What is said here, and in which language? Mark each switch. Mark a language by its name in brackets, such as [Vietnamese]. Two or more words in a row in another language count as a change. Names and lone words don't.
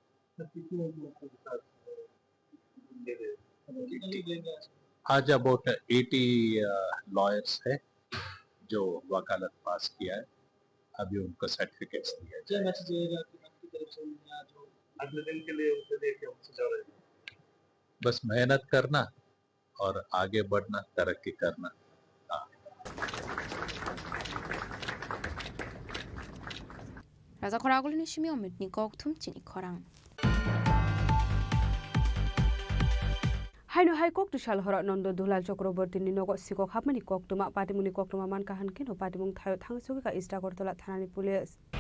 [Hindi] आज अबाउट 80 लॉयर्स है जो वकालत पास किया है अभी उनको सर्टिफिकेट्स दिया जाएगा अगले दिन के लिए उसे लेके बस मेहनत करना और आगे बढ़ना तरक्की करना [Kok Borok] Raja Khoragul nishimi omitni kokthum Chini Khorang Haino High Court Tushal Hora Nondo Dulal Chakraborty Ninogo Siko Hapmani Koktuma Patimuni Koktuma Man Kahan Kino Patimung Thayo Thangsuka Ista Kortola Thanani Police